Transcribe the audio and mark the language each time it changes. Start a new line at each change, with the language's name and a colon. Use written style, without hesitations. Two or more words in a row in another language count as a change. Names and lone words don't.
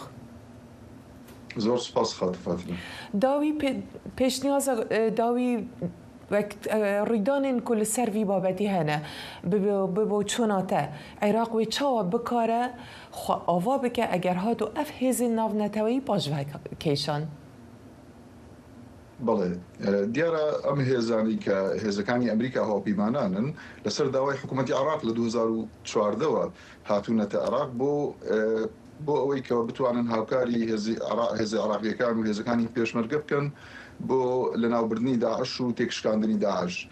Kurdish: Zor spas xatir Fatîme. Dawî pêşniyaza dawî ڕیدانên ku li ser vî babetî hene bi çûna te Iraq wê çawa bikare xwe ava bike eger hat û ev hêzên navneteweyî baş vekêşan.
Central Kurdish: بەڵێ دیارە ئەم هێزانی کە هێزەکانی ئەمریکا هاوپەیمانانن لەسەر داوای حکوومەتی عێراق لە 2014ەوە هاتوونەتە عێراق بۆ ئەوەی کەەوە بتوانن هاوکاری هێزی عێراقیەکان و هێزەکانی پێشمەرگە بکەن بۆ لەناوبردننی داعش و تێکشکاندنی داعش.